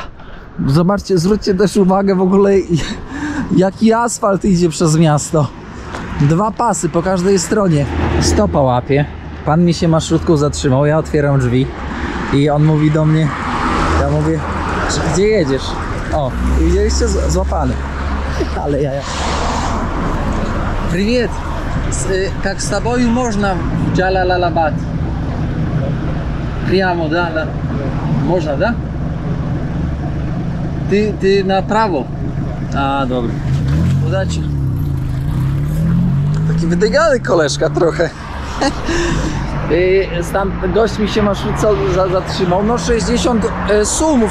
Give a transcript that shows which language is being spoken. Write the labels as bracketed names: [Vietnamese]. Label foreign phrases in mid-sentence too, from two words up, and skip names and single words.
[Polish] Zobaczcie, zwróćcie też uwagę w ogóle, jaki asfalt idzie przez miasto. 2 pasy po każdej stronie. Stopa łapie. Pan mi się marszrutką zatrzymał, ja otwieram drzwi i on mówi do mnie, ja mówię, gdzie jedziesz? O, widzieliście? Złapany. Ale jaja. [Russian] Привет. Как с тобою можно в Джалалабад? Прямо, да? Можно, да? [Polish] Ty na prawo. A, dobra. Udacie. Taki wydygany koleżka trochę. Tam gość mi się marszrutce zatrzymał. No 60 sumów.